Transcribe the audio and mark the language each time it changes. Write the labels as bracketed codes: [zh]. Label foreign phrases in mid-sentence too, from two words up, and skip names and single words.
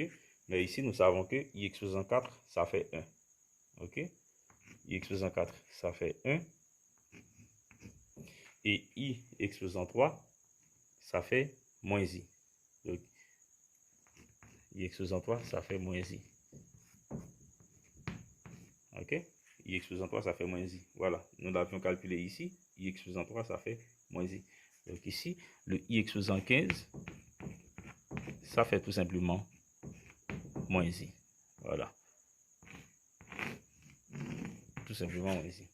[fr] Mais ici, nous savons que I exposant 4, ça fait 1. OK? I exposant 4, ça fait 1. Et I exposant 3, ça fait moins I. Donc, I exposant 3, ça fait moins I. OK? I exposant 3, ça fait moins I. Voilà. Nous l'avions calculé ici. I exposant 3, ça fait moins I. Donc ici, le I exposant 15, ça fait tout simplement moins I. Voilà. Tout simplement moins I.